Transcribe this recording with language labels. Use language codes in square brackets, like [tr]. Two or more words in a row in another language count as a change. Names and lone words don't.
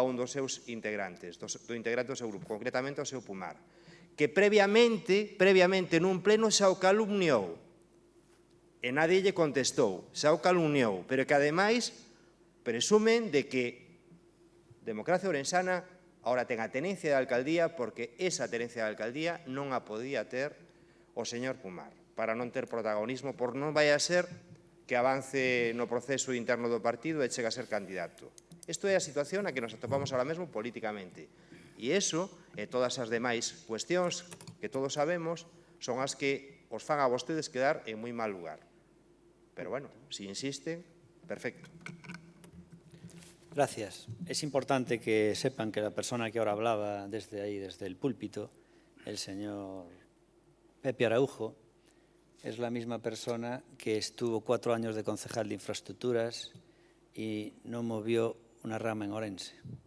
[gl] a un dos seus integrantes, do integrante do seu grupo, concretamente o seu Pumar, que previamente nun pleno xa o calumniou e nadie lle contestou, xa o calumniou, pero que ademais presumen de que Democracia Ourensana ahora ten a tenencia de alcaldía porque esa tenencia de alcaldía non a podía ter o señor Pumar, para non ter protagonismo, por non vai a ser que avance no proceso interno do partido e chega a ser candidato. Isto é a situación na que nos atopamos ahora mesmo políticamente. E iso e todas as demais cuestións que todos sabemos son as que os fan a vostedes quedar en moi mal lugar. Pero, bueno, si insisten, perfecto. Gracias. [es] Es importante que sepan que la persona que ahora hablaba desde ahí, desde el púlpito, el señor Pepe Araujo, es la misma persona que estuvo 4 años de concejal de infraestructuras y no movió una rama en Orense.